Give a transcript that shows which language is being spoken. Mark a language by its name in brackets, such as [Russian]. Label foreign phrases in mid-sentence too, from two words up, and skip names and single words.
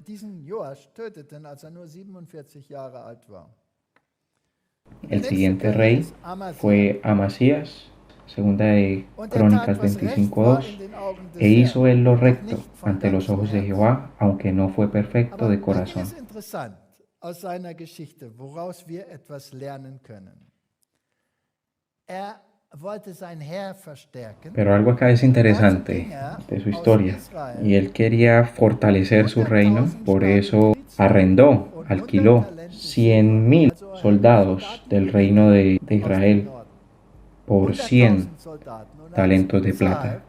[Spanish] El siguiente rey fue Amasías, segunda de Crónicas 25:2, e hizo él lo recto ante los ojos de Jehová, aunque no fue perfecto de corazón. [German] Aus seiner Geschichte, woraus wir etwas lernen können. Wollte sein Heer verstärken. [Spanish] Pero algo acá es interesante de su historia, y él quería fortalecer su reino, por eso alquiló 100.000 soldados del reino de Israel por 100 talentos de plata.